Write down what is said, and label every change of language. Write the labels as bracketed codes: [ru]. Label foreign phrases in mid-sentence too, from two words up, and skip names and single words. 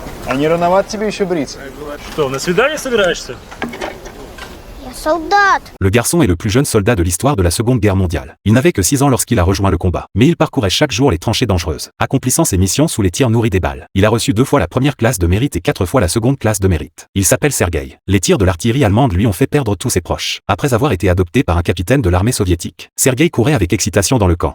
[ru] А не рановато тебе еще бриться? Что, на свидание собираешься? Я солдат. [fr] Le garçon est le plus jeune soldat de l'histoire de la Seconde Guerre mondiale. Il n'avait que 6 ans lorsqu'il a rejoint le combat. Mais il parcourait chaque jour les tranchées dangereuses, accomplissant ses missions sous les tirs nourris des balles. Il a reçu 2 fois la première classe de mérite et 4 fois la seconde classe de mérite. Il s'appelle Sergueï. Les tirs de l'artillerie allemande lui ont fait perdre tous ses proches. Après avoir été adopté par un capitaine de l'armée soviétique, Sergueï courait avec excitation dans le camp.